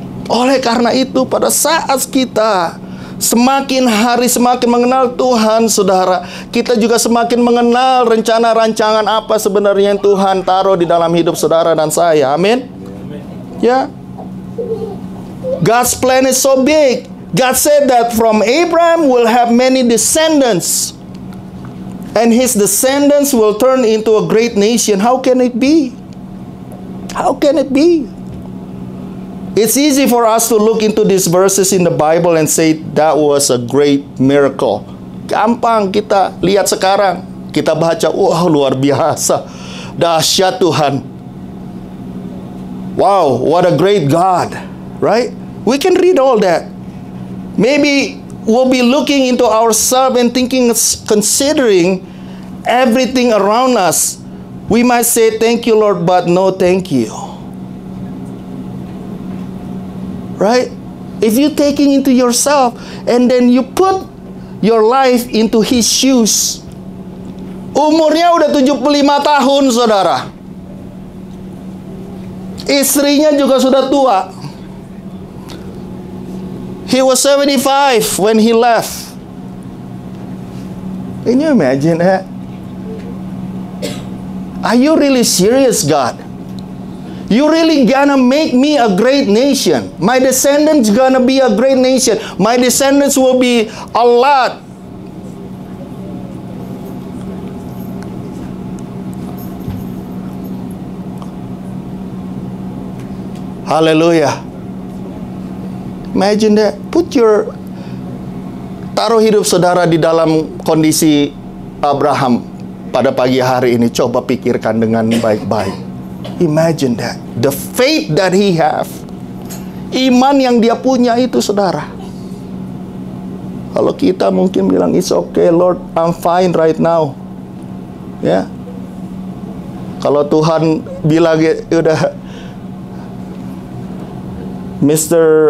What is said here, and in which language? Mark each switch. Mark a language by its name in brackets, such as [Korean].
[Indonesian] Oleh karena itu, pada saat kita semakin hari semakin mengenal Tuhan, saudara, kita juga semakin mengenal rencana rancangan apa sebenarnya yang Tuhan taruh di dalam hidup saudara dan saya. [English] Amin. Ya. God's plan is so big. God said that from Abraham will have many descendants, and his descendants will turn into a great nation. How can it be? How can it be? It's easy for us to look into these verses in the Bible and say that was a great miracle. [Indonesian] Gampang kita lihat sekarang. Kita baca, wah luar biasa. Dahsyat Tuhan. [English] Wow, what a great God. Right? We can read all that. Maybe we'll be looking into ourselves and thinking, considering everything around us. We might say, thank you, Lord, but no thank you. Right? If you're taking into yourself and then you put your life into His shoes. [Indonesian] Umurnya udah 75 tahun, saudara. Istrinya juga sudah tua. [English] He was 75 when he left. Can you imagine that? Are you really serious, God? You really gonna make me a great nation. My descendants gonna be a great nation. My descendants will be a lot. Hallelujah. Imagine that. [Indonesian] Taruh hidup saudara di dalam kondisi Abraham pada pagi hari ini. Coba pikirkan dengan baik-baik. [English] Imagine that. The faith that he have. [Indonesian] Iman yang dia punya itu, saudara. Kalau kita mungkin bilang, [English] it's okay Lord, I'm fine right now. Ya. [Indonesian] Kalau Tuhan bilang, udah, Mr.